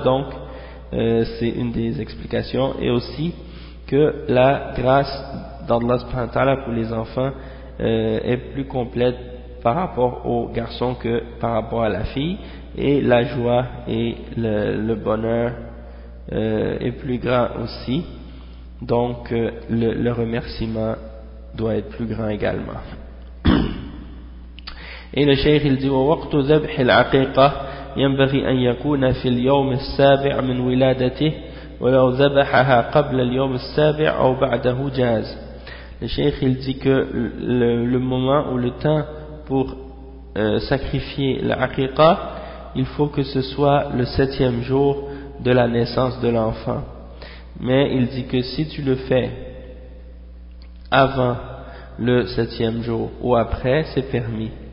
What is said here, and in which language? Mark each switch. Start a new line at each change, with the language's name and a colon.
French: Donc, c'est une des explications. Et aussi que la grâce d'Allah subhanahu wa ta'ala pour les enfants est plus complète par rapport au garçon que par rapport à la fille, et la joie et le bonheur est plus grand aussi, donc le remerciement doit être plus grand également. Et le cheikh il dit au
Arabic: وقت ذبح العقيقة ينبغي أن يكون في اليوم السابع من ولادته ولو ذبحها قبل اليوم السابع أو بعده جاز.
French: Le cheikh il dit que le moment ou le temps pour sacrifier l'aqiqa, il faut que ce soit le septième jour de la naissance de l'enfant. Mais il dit que si tu le fais avant le septième jour ou après, c'est permis.